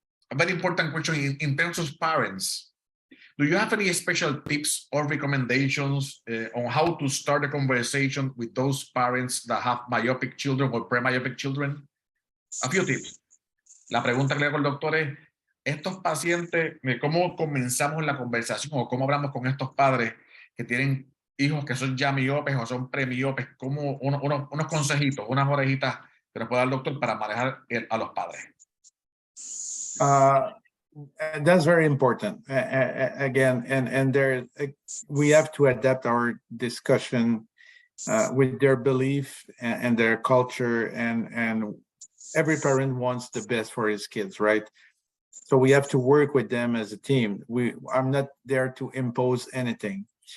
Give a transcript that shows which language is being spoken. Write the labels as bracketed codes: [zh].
[en] A very important question in terms of parents. Do you have any special tips or recommendations on how to start a conversation with those parents that have myopic children or pre-myopic children? A few tips. [es] La pregunta que le hago al doctor es, estos pacientes, ¿cómo comenzamos la conversación o cómo hablamos con estos padres que tienen hijos que son ya miopes o son premiopes? ¿Cómo unos consejitos, unas orejitas que nos puede dar el doctor para manejar a los padres? [en] That's very important. Again, and there we have to adapt our discussion with their belief and their culture, and every parent wants the best for his kids, right? So we have to work with them as a team. I'm not there to impose anything.